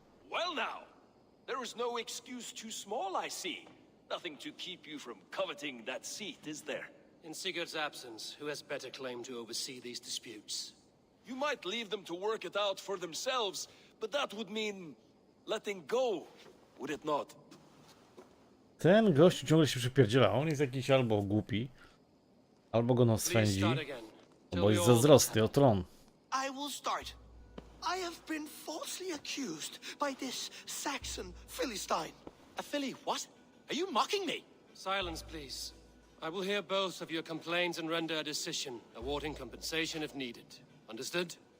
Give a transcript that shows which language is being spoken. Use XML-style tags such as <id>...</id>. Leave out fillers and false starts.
<en>Well now, there is no excuse too small, I see. Nothing to keep you from coveting that seat, is there? In Sigurd's absence, who has better claim to oversee these disputes? You might leave them to work it out for themselves, but that would mean letting go, would it not?</en> <pl>Ten gościu ciągle się przypierdziela. On jest jakiś albo głupi, albo go nos</pl> <en>Please</en> <pl>swędzi,</pl> <en>start again.</en> <pl>albo jest zazdrosny o tron.</pl> <en>I will start. I have been falsely accused by this Saxon Philistine. A Philly what? Are you mocking me? Silence, please. I will hear both of your complaints and render a decision, awarding compensation if needed. Understood?</en>